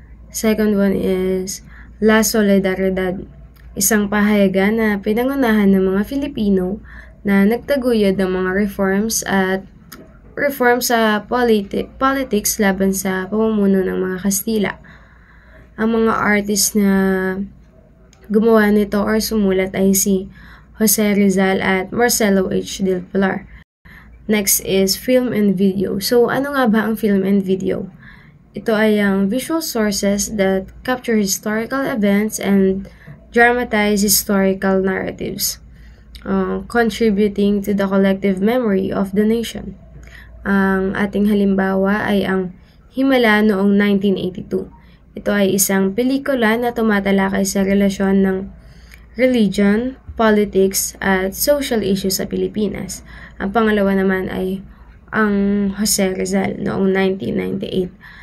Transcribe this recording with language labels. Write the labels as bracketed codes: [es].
[tl] Second one is La Solidaridad, isang pahayagan na pinangunahan ng mga Filipino na nagtaguyod ng mga reforms sa politics laban sa pamumuno ng mga Kastila. Ang mga artist na gumawa nito or sumulat ay si Jose Rizal at Marcelo H. Del Pilar. [en] Next is film and video. So, [tl] ano nga ba ang [en] film and video? [tl] Ito ay ang [en] visual sources that capture historical events and dramatize historical narratives, contributing to the collective memory of the nation. [tl] Ang ating halimbawa ay ang Himala noong 1982. Ito ay isang pelikula na tumatalakay sa relasyon ng religion, politics, at social issues sa Pilipinas. Ang pangalawa naman ay ang Jose Rizal noong 1998.